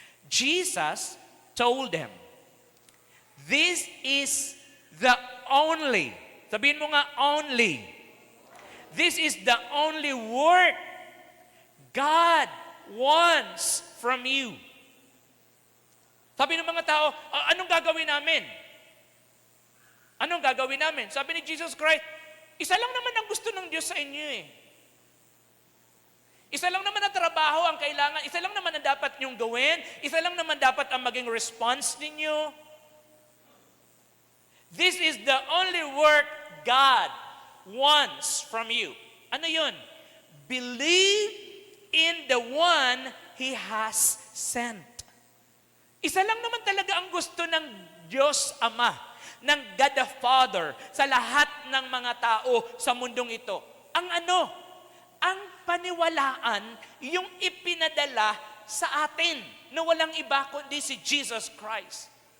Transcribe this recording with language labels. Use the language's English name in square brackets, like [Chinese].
[English] Jesus told them, this is the only, [Filipino] sabihin mo nga [English] only, this is the only work God wants from you. [Filipino] Sabi ng mga tao, anong gagawin namin? Anong gagawin namin? Sabi ni Jesus Christ, isa lang naman ang gusto ng Diyos sa inyo eh. Isa lang naman ang trabaho ang kailangan, isa lang naman ang dapat niyong gawin, isa lang naman dapat ang maging response ninyo. [English] This is the only work God wants from you. [Filipino] Ano yun? [English] Believe in the one He has sent. [Filipino] Isa lang naman talaga ang gusto ng Diyos Ama, ng God the Father, sa lahat ng mga tao sa mundong ito. Ang paniwalaan, yung ipinadala sa atin, na walang iba kundi si Jesus Christ.